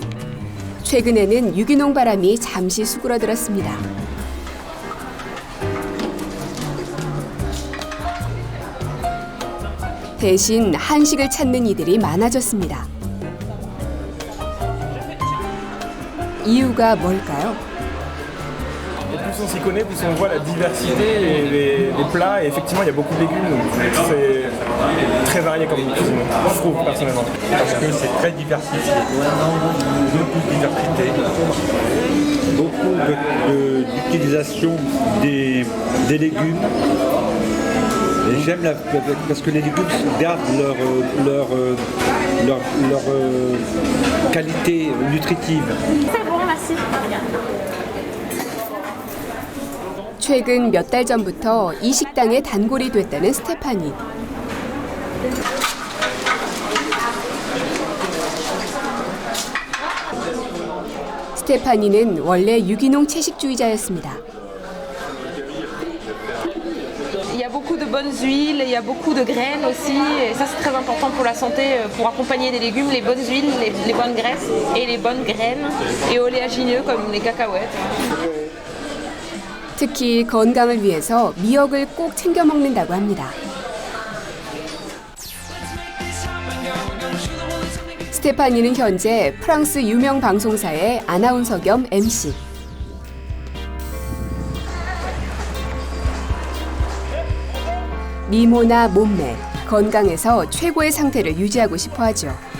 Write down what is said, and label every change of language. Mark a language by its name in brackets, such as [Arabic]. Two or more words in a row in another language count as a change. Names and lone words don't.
[Korean] 최근에는 유기농 바람이 잠시 수그러들었습니다. 대신 한식을 찾는 이들이 많아졌습니다. 이유가 뭘까요? [French] Plus on s'y connaît, plus on voit la diversité des plats. Et effectivement, il y a beaucoup de légumes, donc c'est très varié comme cuisine, je trouve personnellement. Parce que c'est très diversifié, beaucoup de diversité, beaucoup d'utilisation des légumes. Et j'aime parce que les légumes gardent leur qualité nutritive. C'est bon, merci. [Korean] 최근 몇 달 전부터 이 식당의 단골이 됐다는 스테파니. 스테파니는 원래 유기농 채식주의자였습니다. [French] Il y a beaucoup de bonnes huiles, il y a beaucoup de graines aussi, et ça c'est très important pour la santé, pour accompagner des légumes, les bonnes huiles, les bonnes graisses et les bonnes graines, et oléagineux comme les cacahuètes. [Korean] 특히 건강을 위해서 미역을 꼭 챙겨 먹는다고 합니다. 스테파니는 현재 프랑스 유명 방송사의 아나운서 겸 MC. 미모나 몸매, 건강에서 최고의 상태를 유지하고 싶어 하죠.